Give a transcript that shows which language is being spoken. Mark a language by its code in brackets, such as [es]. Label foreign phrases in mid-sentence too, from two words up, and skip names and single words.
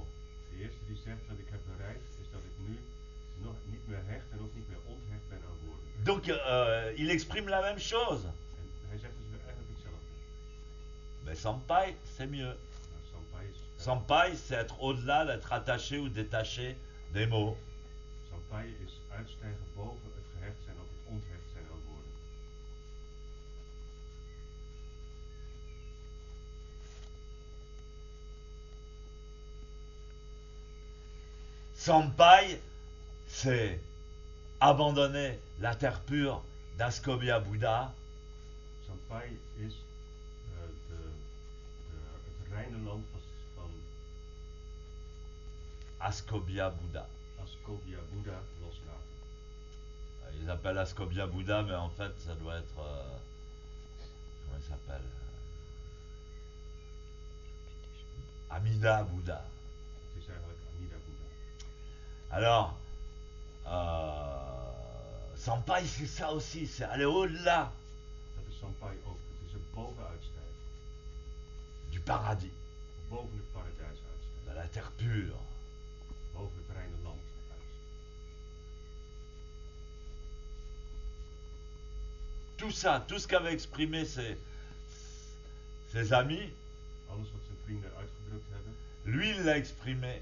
[nl] De eerste die zegt wat ik heb bereikt, is dat ik nu nog niet meer hecht en ook niet meer onthecht ben aan woorden. [fr] Donc, il exprime la même chose. [nl] En hij zegt dus weer eigenlijk hetzelfde. [fr] Mais Sampai, c'est mieux. [nl] Maar Sampai is... [fr] Sampai, c'est être au-delà d'être attaché ou détaché des mots. [nl] Sampai is uitstijgen boven het gehecht zijn of het onthecht zijn aan woorden. [fr] Sampai, c'est abandonner la terre pure d'Ascobia Bouddha [nl] Sampai is het reine land van Ascobia Bouddha. Ascobia Bouddha loslaten. [fr] Ils appellent Ascobia Bouddha, mais en fait, ça doit être... comment il s'appelle Amida Bouddha. [nl] Het is eigenlijk Amida Bouddha. [fr] Alors, Sampai, c'est ça aussi, c'est aller au-delà [nl] Dat is Sampai ook. Het is het bovenuitstijgen. [fr] du paradis, [nl] Boven het paradijs [fr] de [nl] uitstijgen. [fr] la terre pure. [nl] Boven het reine land uitstijgen. [fr] Tout ça, tout ce qu'avaient exprimé ses amis, [nl] Alles wat zijn vrienden uitgedrukt hebben, [fr] lui, il l'a exprimé.